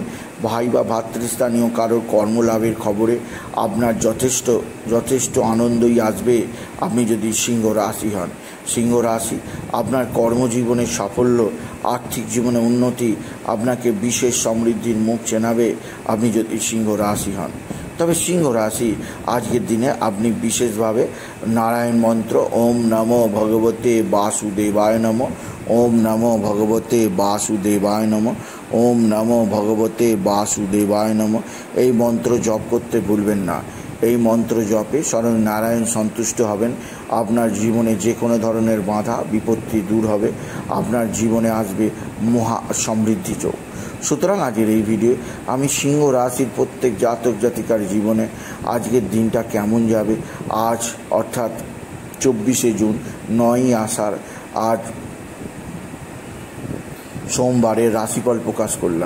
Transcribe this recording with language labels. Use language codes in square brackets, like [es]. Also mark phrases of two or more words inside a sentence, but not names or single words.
[bn] ভাই বা ভাতৃস্থানীয় কারোর কর্মলাভের খবরে আপনার যথেষ্ট আনন্দই আসবে আপনি যদি সিংহ রাশি হন। সিংহ রাশি আপনার কর্মজীবনে সাফল্য, আর্থিক জীবনে উন্নতি, আপনাকে বিশেষ সমৃদ্ধির মুখ চেনাবে আপনি যদি সিংহ রাশি হন। তবে সিংহ রাশি আজকের দিনে আপনি বিশেষভাবে নারায়ণ মন্ত্র [sa] ওম নমো ভগবতে বাসুদেবায় নমঃ, ওম নমো ভগবতে বাসুদেবায় নমঃ, ওম নমো ভগবতে বাসুদেবায় নমঃ [bn] এই মন্ত্র জপ করতে ভুলবেন না। এই মন্ত্র জপে স্বয়ং নারায়ণ সন্তুষ্ট হবেন, আপনার জীবনে যে কোনো ধরনের বাধা বিপত্তি দূর হবে, আপনার জীবনে আসবে মহা সমৃদ্ধি যোগ। সুতরাং আজকের এই ভিডিও আমি সিংহ রাশির প্রত্যেক জাতক জাতিকার জীবনে আজকের দিনটা কেমন যাবে, আজ অর্থাৎ 24শে জুন 9ই আষাঢ়, আজ সোমবারের রাশিফল প্রকাশ করলাম।